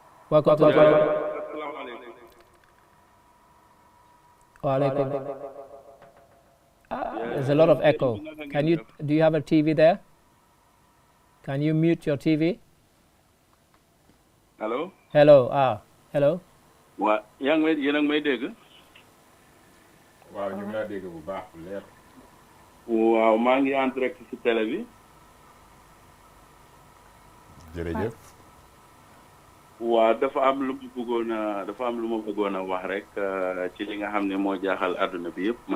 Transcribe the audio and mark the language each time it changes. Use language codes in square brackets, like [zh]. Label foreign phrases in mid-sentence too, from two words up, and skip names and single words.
[en] Welcome to the program. There's a lot of echo. Do you have a TV there? Can you mute your TV? Hello? Hello. Hello? What? Young lady, you know me, dig? [wo] Wow, you ngi laa dégg bu baax bu leer. Waaw, maa ngi [fr] en direct [wo] ci télé bi. Jërëjëf. Waaw, dafa am lu ma bëggoon a wax rek ci li nga xam ne moo jaaxal àdduna bi yëpp.